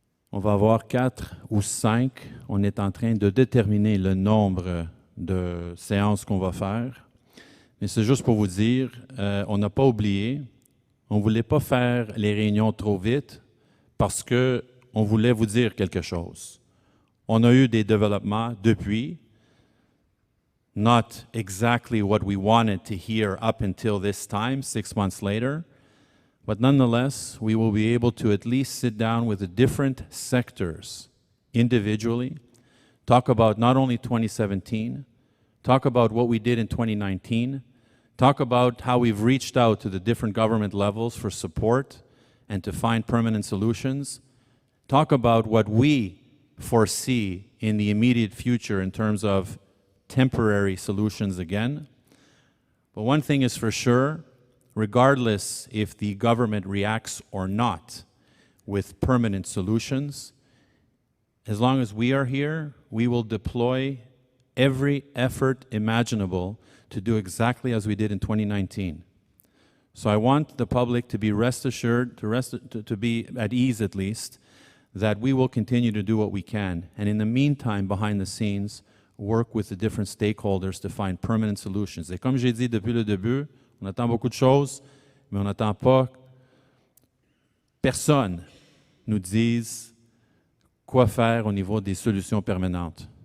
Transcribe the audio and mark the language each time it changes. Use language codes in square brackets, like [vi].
[fr] On va avoir 4 ou 5. On est en train de déterminer le nombre de séances qu'on va faire. Mais c'est juste pour vous dire, on n'a pas oublié, on ne voulait pas faire les réunions trop vite parce qu'on voulait vous dire quelque chose. On a eu des développements depuis, [en] not exactly what we wanted to hear up until this time, 6 months later, but nonetheless, we will be able to at least sit down with the different sectors individually, talk about not only 2017, talk about what we did in 2019, talk about how we've reached out to the different government levels for support and to find permanent solutions, talk about what we foresee in the immediate future in terms of temporary solutions again. But one thing is for sure, regardless if the government reacts or not with permanent solutions, as long as we are here, we will deploy every effort imaginable to do exactly as we did in 2019. So I want the public to be rest assured, to be at ease at least, that we will continue to do what we can. And in the meantime, behind the scenes, work with the different stakeholders to find permanent solutions. [fr] Et comme j'ai dit depuis le début, on attend beaucoup de choses, mais on n'attend pas personne nous dise quoi faire au niveau des solutions permanentes.